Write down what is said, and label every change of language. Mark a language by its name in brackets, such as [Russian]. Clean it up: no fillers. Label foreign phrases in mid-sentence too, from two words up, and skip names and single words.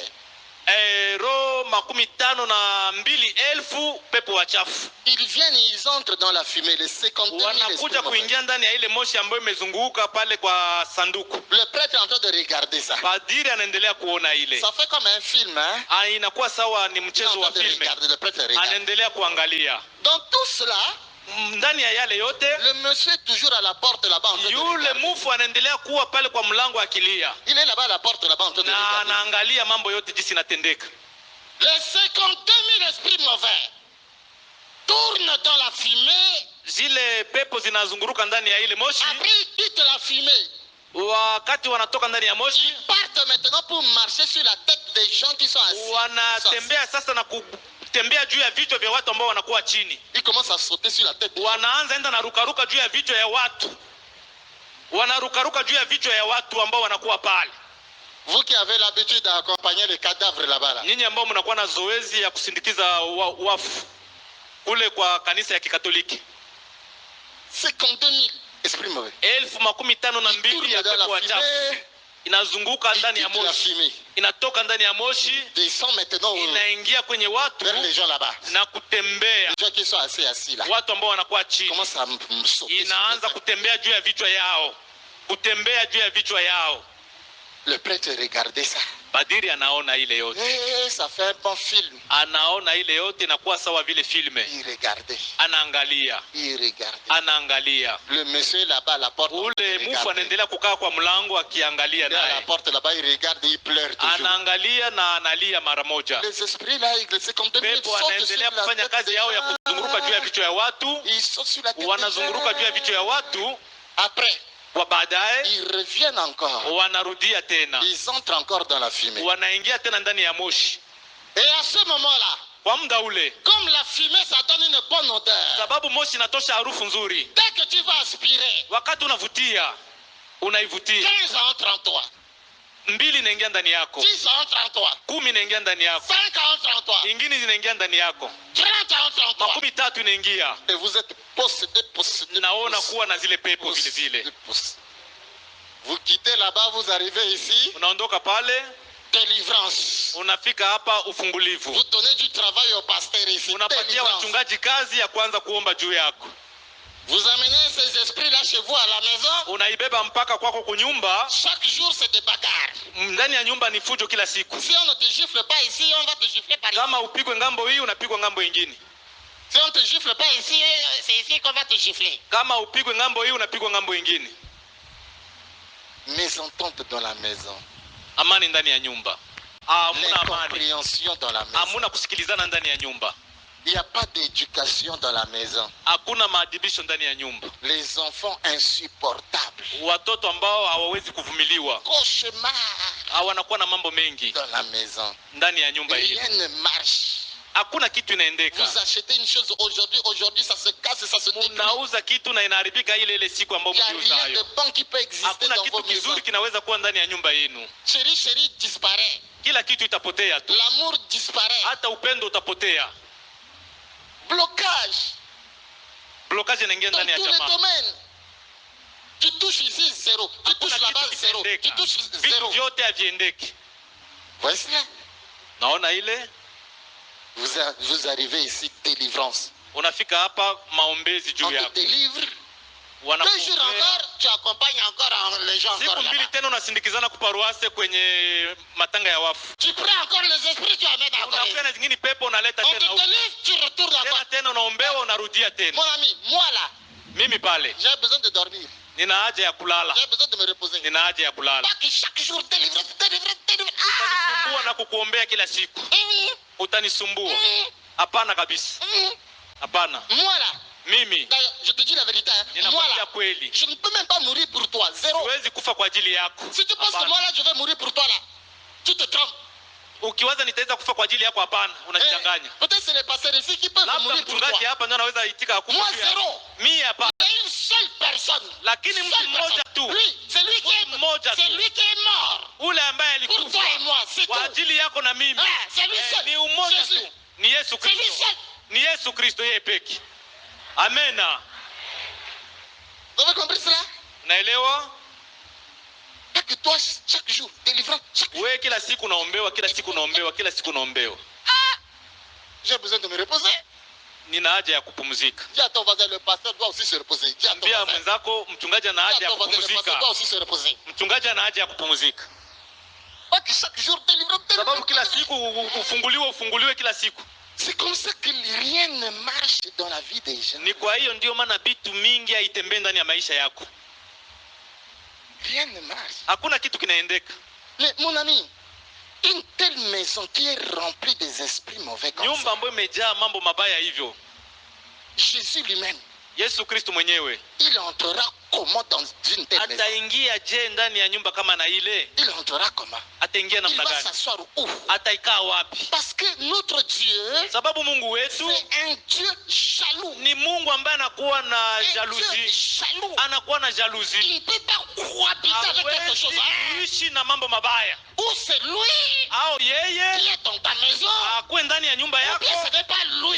[Swahili] Roho 52,000 pepo wachafu [French] Ils viennent et ils entrent dans la fumée, les 52 000 esprits [Swahili] wanakuja [French] mauvais. [Swahili] kuingia ndani ya ile moshi ambayo imezunguka pale kwa sanduku. [French] Le prêtre est en train de regarder ça. [Swahili] Padiri anaendelea kuona ile. [French] Ça fait comme un film, hein? [Swahili] Inakuwa sawa ni [French] Il est en [Swahili] mchezo [French] train [Swahili] wa [French] de [Swahili] filme. [French] regarder, le prêtre regarde. [Swahili] Anaendelea kuangalia. [French] Dans tout cela, [Swahili] Ndani ya yale yote, [French] le monsieur est toujours à la porte là-bas en train de [Swahili] yule [French] regarder. [Swahili] mufu anaendelea kuwa pale kwa mlango akilia. [French] Il est là-bas à la porte là-bas en train de [Swahili] Na [French] regarder. [Swahili] anaangalia mambo yote jinsi inatendeka. [French] Les 52 000 esprits mauvais tournent dans la fumée. [Swahili] Zile pepo zinazunguruka ndani ya ile moshi. [French] Après, ils quittent la fumée. [Swahili] Wakati wanatoka ndani ya moshi, [French] Ils partent maintenant pour marcher sur la tête des gens qui sont assis. [Swahili] wanatembea sasa na kutembea juu ya vichwa vya watu ambao wanakuwa chini. [French] Ils commencent à sauter sur la tête. [Swahili] Wanaanza enda na rukaruka juu ya vichwa ya watu. Wanarukaruka juu ya vichwa ya watu ambao wanakuwa pale. [French] Vous qui avez l'habitude d'accompagner les cadavres là-bas. Là. [Swahili] Nyinyi ambao mnakuwa na zoezi ya kusindikiza wafu kule kwa kanisa ya Kikatoliki. [French] 52 000 esprits mauvais. [Swahili] 52,000 ya pepo wachafu inazunguka ndani ya moshi, inatoka ndani ya moshi, inaingia kwenye watu na kutembea. Watu ambao wanakuwa chini inaanza kutembea juu ya vichwa yao, kutembea juu ya vichwa yao. [French] Le prêtre regardait ça. [Swahili] Padiri anaona ile yote. [French] Ça fait un bon film. [Swahili] Anaona ile yote inakuwa sawa vile filme. [French] Il regardait. [Swahili] Anaangalia. [French] Il regardait. [Swahili] Anaangalia. [French] Le monsieur là-bas à la porte. [Swahili] Ule mufu anaendelea kukaa kwa mlango akiangalia naye. [French] À la porte là-bas il regarde, il pleure toujours. [Swahili] Anaangalia na analia mara moja. [French] Les esprits là, c'est comme deux minutes. [Swahili] Pepo anaendelea kufanya kazi yao ya kuzunguruka juu ya vichwa ya watu. [French] Ils sont sur la tête. [Swahili] Wanazunguruka juu ya vichwa ya watu. [French] Après [Swahili] wa baadaye [French] ils reviennent encore, [Swahili] wanarudia tena, [French] ils entrent encore dans la fumée, [Swahili] wanaingia tena ndani ya moshi. [French] Et à ce moment-là, [Swahili] kwa muda ule, [French] comme la fumée ça donne une bonne odeur, [Swahili] sababu moshi inatosha harufu nzuri, [French] dès que tu vas aspirer, [Swahili] wakati unavutia, unaivutia, [French] 15 entre en toi, [Swahili] 2 inaingia ndani yako, [French] 10 entre en toi, [Swahili] 10 inaingia ndani yako, [French] 5 entre en toi, [Swahili] ingine zinaingia ndani yako, [French] 30 entre en toi, [Swahili] 30 inaingia, [French] et vous êtes possédé. [Swahili] Naona kuwa na zile pepo vile vile. [French] Vous quittez là-bas, vous arrivez ici, [Swahili] unaondoka pale, [French] délivrance. [Swahili] Unafika hapa ufungulivu. [French] Vous donnez du travail au pasteur ici, [Swahili] unapatia wachungaji kazi ya kwanza kuomba juu yako. [French] Vous amenez ces esprits là chez vous à la maison. [Swahili] Unaibeba mpaka kwako kunyumba. [French] Chaque jour c'est des bagarres. [Swahili] Ndani ya nyumba ni fujo kila siku. [French] Si on ne te gifle pas ici, on va te gifler par ici. [Swahili] Kama upigwe ngambo hii, unapigwa ngambo nyingine. [French] Si on te gifle pas ici, c'est ici qu'on va te gifler. [Swahili] Kama upigwe ngambo hii, unapigwa ngambo nyingine. [French] Mésentente dans la maison. [Swahili] Amani ndani ya nyumba. Hamuna amani. [French] Compréhension dans la maison. [Swahili] Hamuna kusikilizana ndani ya nyumba. [French] Il n'y a pas d'éducation dans la maison. [Swahili] Hakuna maadibisho ndani ya nyumba. [French] Les enfants insupportables. [Swahili] Watoto ambao hawawezi kuvumiliwa. [French] Cauchemar. [Swahili] Wanakuwa na mambo mengi [French] dans la maison. [Swahili] Ndani ya nyumba hii. [French] Rien ne marche. [Swahili] Hakuna kitu inaendeka. [French] Vous achetez une chose aujourd'hui ça se casse, ça se détruit. [Swahili] Unauza kitu na inaharibika ile siku ambayo mliuza hayo. [French] Il y a rien de bon qui peut exister [Swahili] hakuna [French] dans [Swahili] kitu [French] vos maisons. [Swahili] Kizuri kinaweza kuwa ndani ya nyumba yenu. [French] Chérie disparaît. [Swahili] Kila kitu itapotea tu. [French] L'amour disparaît. [Swahili] Hata upendo utapotea. [French] Blocage. [Swahili] Blocage inaingia ndani ya jamaa. [French] Dans tous les domaines. Tu touches ici zéro. Tu touches là-bas zéro. Tu touches zéro. [Swahili] Vitu vyote haviendeki. [French] Voici là. [Swahili] Naona ile. [French] Vous arrivez ici, délivrance. [Swahili] Unafika hapa maombezi juu yako. [French] On te délivre. 2 jours encore, tu accompagnes encore les gens encore là. [Swahili] Siku 2 tena unasindikizana kuparuase kwenye matanga ya wafu. [French] Tu prends encore les esprits, tu amènes encore. [Swahili] Unafika na zingine pepo unaleta tena. [French] On te délivre, tu retournes encore. [Swahili] Tena unaombewa unarudia tena. [French] Mon ami, moi là. [Swahili] Mimi pale. [French] J'ai besoin de dormir. [Swahili] Nina haja ya kulala. [French] J'ai besoin de me reposer. [Swahili] Nina haja ya kulala. [French] Pas que chaque jour délivre. [Swahili] Utanisumbua na kukuombea kila siku. Utanisumbua. Hapana kabisa. Hapana. [French] Moi là. [Swahili] Mimi. [French] D'ailleurs, je te dis la vérité. Moi là. Je ne peux même pas mourir pour toi. Zéro. [Swahili] Siwezi kufa kwa ajili yako. [French] Si tu penses que moi là je vais mourir pour toi là, tu te trompes. [Swahili] Ukiwaza nitaweza kufa kwa ajili yako, hapana, unachanganya. [French] Peut-être c'est les pasteurs ici qui peuvent mourir pour toi. [Swahili] Mchungaji hapa ndio anaweza itika kufa. [French] Moi zéro. [Swahili] Mimi hapa. [French] Il y a une seule personne. [Swahili] Lakini mtu mmoja tu. [French] Lui, c'est lui qui est mort. [Swahili] Ule ambaye alikufa. [French] Pour toi et moi, c'est tout. [Swahili] Kwa ajili yako na mimi. [French] C'est lui seul. [Swahili] Ni umoja tu. Ni Yesu Kristo. [French] C'est lui seul. [Swahili] Ni Yesu Kristo yeye pekee. Amena. [French] Vous avez compris cela? [Swahili] Naelewa? [French] Que toi chaque jour délivrant chaque jour. [Swahili] Wewe kila siku naombewa, kila siku naombewa, kila siku naombewa. [French] J'ai besoin de me reposer. [Swahili] Nina haja ya kupumzika. [French] Dis à ton voisin, le pasteur doit aussi se reposer. Dis à ton voisin. [Swahili] Mwenzako mchungaji ana haja ya kupumzika. [French] Le pasteur doit aussi se reposer. [Swahili] Mchungaji ana haja ya kupumzika. [French] Pas que chaque jour délivrant. [Swahili] Sababu kila siku ufunguliwe kila siku. [French] C'est comme ça que rien ne marche dans la vie des gens. [Swahili] Ni kwa hiyo ndio maana vitu mingi haitembei ndani ya maisha yako. [French] Rien ne marche. [Swahili] Hakuna kitu kinaendeka. [French] Mais mon ami, une telle maison qui est remplie des esprits mauvais comme [Swahili] nyumba ambayo imejaa mambo mabaya hivyo. [French] Jésus lui-même. [Swahili] Yesu Kristo mwenyewe [French] il entrera comment dans une telle maison? [Swahili] Ataingia je ndani ya nyumba kama na ile? [French] Il entrera comment? [Swahili] Ataingia namna gani? [French] Il va s'asseoir où? [Swahili] Ataikaa wapi? [French] Parce que notre Dieu, [Swahili] sababu Mungu wetu [French] c'est un Dieu jaloux. [Swahili] Ni Mungu ambaye anakuwa na jalousie. Anakuwa na jalousie. [French] Il ne peut pas cohabiter avec quelque chose. [Swahili] Kuishi na mambo mabaya. [French] Ou c'est lui [Swahili] au yeye [French] qui est dans ta maison. [Swahili] Akuwe ndani ya nyumba yako. [French] Ou bien ce n'est pas lui.